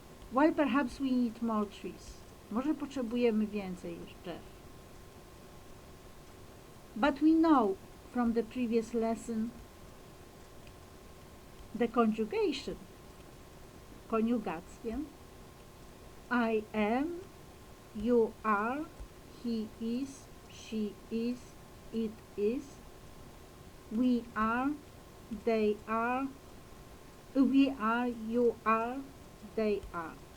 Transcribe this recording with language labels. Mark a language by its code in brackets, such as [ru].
[en] Well, perhaps we need more trees. [pl] Może potrzebujemy więcej drzew. [en] But we know from the previous lesson the conjugation. Koniugację. I am, you are, he is, she is, it is, we are, they are, we are, you are, they are.